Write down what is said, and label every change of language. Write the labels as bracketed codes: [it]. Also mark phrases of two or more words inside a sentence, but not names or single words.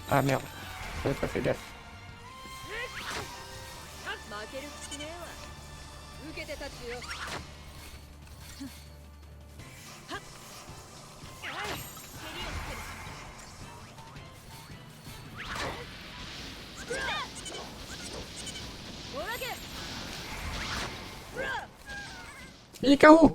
[fr] Ah merde, j'avais pas fait gaffe. [ja] 負ける気しねえわ。受けて立つよ。 [fr] Il est KO.